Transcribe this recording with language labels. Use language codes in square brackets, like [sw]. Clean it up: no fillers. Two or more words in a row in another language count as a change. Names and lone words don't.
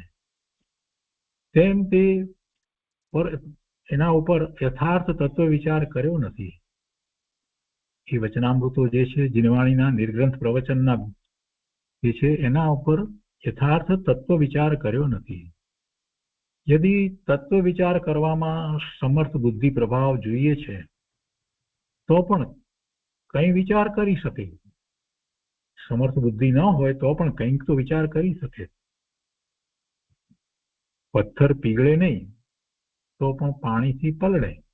[gu] તેમ તે એના ઉપર યથાર્થ તત્વ વિચાર કર્યો નથી. એ વચનામૃતો જે છે જીનવાણીના નિર્ગ્રંથ પ્રવચનના જે છે એના ઉપર યથાર્થ તત્વ વિચાર કર્યો નથી. યદિ તત્વ વિચાર કરવામાં સમર્થ બુદ્ધિ પ્રભાવ જોઈએ છે તો પણ કંઈ વિચાર કરી શકે. સમર્થ બુદ્ધિ ન હોય તો પણ કંઈક તો વિચાર કરી શકે. પથ્થર પીગળે નહીં તો પણ પાણીથી પલળે.